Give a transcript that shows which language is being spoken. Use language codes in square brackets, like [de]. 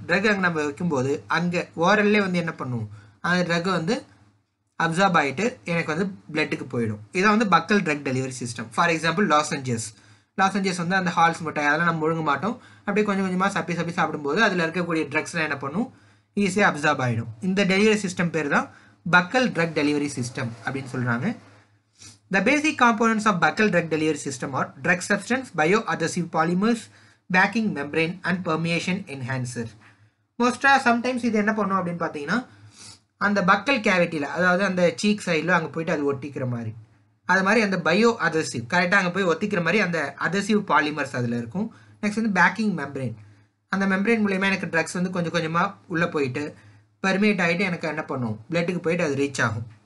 [ta] Drug அங்கே நம்ம வைக்கும்போது அங்கே ஓரல்லே வந்து என்ன பண்ணுவோம், அந்த ட்ரக்கை வந்து அப்சார்ப் ஆகிட்டு எனக்கு வந்து பிளட்டுக்கு போயிடும். இதான் வந்து பக்கல் drug delivery system. For example லாசஞ்சஸ் வந்து அந்த ஹால்ஸ் மிட்டாய் அதெல்லாம் நம்ம முழுங்க மாட்டோம். அப்படியே கொஞ்சம் கொஞ்சமாக சப்பி சாப்பிடும்போது அதில் இருக்கக்கூடிய ட்ரக்ஸ்லாம் என்ன பண்ணும், ஈஸியாக அப்சார்ப் ஆகிடும். இந்த டெலிவரி சிஸ்டம் பேர் தான் பக்கல் ட்ரக் டெலிவரி சிஸ்டம் அப்படின்னு சொல்கிறாங்க. [en] The basic components of buccal drug delivery system are drug substance, bioadhesive polymers, backing membrane and permeation enhancer. [ta] Sometimes இது என்ன பண்ணும் அப்படின்னு பார்த்தீங்கன்னா, அந்த பக்கல் கேவிட்டியில் அதாவது அந்த சீக் சைடில் அங்கே போயிட்டு அது ஒட்டிக்கிற மாதிரி, அது மாதிரி அந்த பயோ அதசிவ் கரெக்டாக அங்கே போய் ஒத்திக்கிற மாதிரி அந்த அதசிவ் பாலிமர்ஸ் அதில் இருக்கும். நெக்ஸ்ட் வந்து பேக்கிங் மெம்ப்ரெயின், அந்த மெம்ப்ரெயின் மூலயமா எனக்கு ட்ரக்ஸ் வந்து கொஞ்சம் கொஞ்சமாக உள்ளே போயிட்டு பெர்மியேட் ஆகிட்டு எனக்கு என்ன பண்ணும், பிளட்டுக்கு போயிட்டு அது ரீச் ஆகும்.